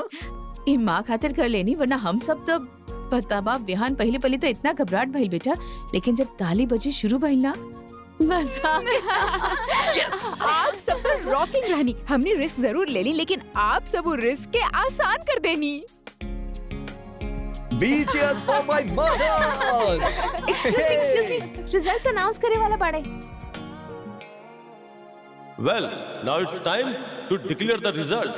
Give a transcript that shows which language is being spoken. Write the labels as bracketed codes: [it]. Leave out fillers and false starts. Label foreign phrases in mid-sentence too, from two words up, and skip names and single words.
[bho] ये माँ खातिर कर लेनी, वरना हम सब तो पता बा विहान पहले पहले तो इतना घबराहट भइल बेटा, लेकिन जब ताली बजी शुरू भइल ना, मजा आ गया। आप सब पर रॉकिंग रहनी। हमने रिस्क जरूर ले ली, लेकिन आप सब वो रिस्क के आसान कर देनी। [en] We cheers for my mother. Excuse me. results announce [bho] करे वाला बाड़े। [en] Well, now it's time to declare the results.